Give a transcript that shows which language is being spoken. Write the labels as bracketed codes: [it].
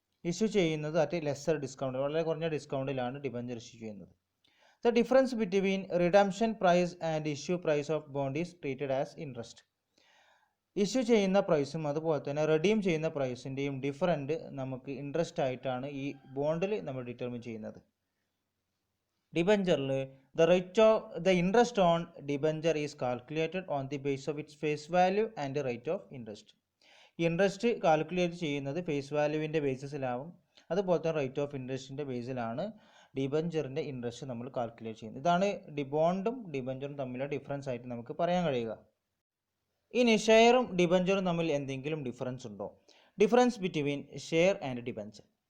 [ml] Issue ചെയ്യുന്നത് [en] at lesser discount, [ml] വളരെ കുറഞ്ഞ ഡിസ്കൗണ്ടിലാണ് ഡിബഞ്ചർ ഇഷ്യൂ ചെയ്യുന്നത്. [en] The difference between redemption price and issue price of bond is treated as interest. [ml] Issue ചെയ്യുന്ന പ്രൈസും അതുപോലെ തന്നെ റെഡീം ചെയ്യുന്ന പ്രൈസിൻ്റെയും ഡിഫറൻറ്റ് നമുക്ക് ഇൻട്രസ്റ്റ് ആയിട്ടാണ് ഈ ബോണ്ടിൽ നമ്മൾ ഡിറ്റർമിൻ ചെയ്യുന്നത്. [en] ഡിബഞ്ചറിൽ the interest on debenture is calculated on the basis of its face value and rate of interest. [ml] Interest calculate ചെയ്യുന്നത് ഫേസ് വാല്യൂവിൻ്റെ ബേസിസിലാവും, അതുപോലെ തന്നെ റേറ്റ് ഓഫ് ഇൻട്രസ്റ്റിൻ്റെ ബേസിലാണ് ഡിബഞ്ചറിൻ്റെ ഇൻട്രസ്റ്റ് നമ്മൾ കാൽക്കുലേറ്റ് ചെയ്യുന്നത്. ഇതാണ് ബോണ്ടും ഡിബഞ്ചറും തമ്മിലുള്ള ഡിഫറൻസ് ആയിട്ട് നമുക്ക് പറയാൻ കഴിയുക. ഇനി ഷെയറും ഡിബഞ്ചറും തമ്മിൽ എന്തെങ്കിലും ഡിഫറൻസ് ഉണ്ടോ? [en] Difference between share and debenture.